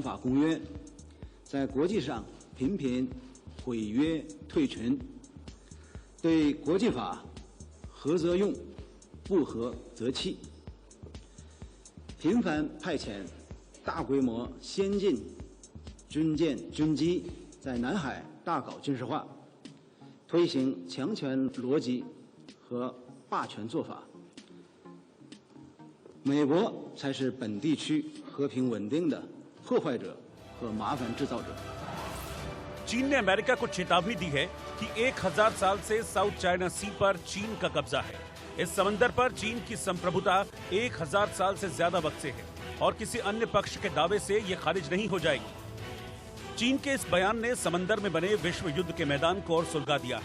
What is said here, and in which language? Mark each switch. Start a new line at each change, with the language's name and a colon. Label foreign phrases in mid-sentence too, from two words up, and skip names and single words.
Chinese: 法公约，在国际上频频毁约退群，对国际法合则用，不合则弃，频繁派遣大规模先进军舰军机在南海大搞军事化，推行强权逻辑和霸权做法。美国才是本地区和平稳定的破坏者和麻烦制造者。
Hindi: चीन ने अमेरिका को चेतावनी दी है कि 1000 साल से साउथ चाइना सी पर चीन का कब्जा है। इस समंदर पर चीन की संप्रभुता 1000 साल से ज्यादा वक्त से है और किसी अन्य पक्ष के दावे से ये खारिज नहीं हो जाएगी। चीन के इस बयान ने समंदर में बने विश्व युद्ध के मैदान को और सुलगा दिया।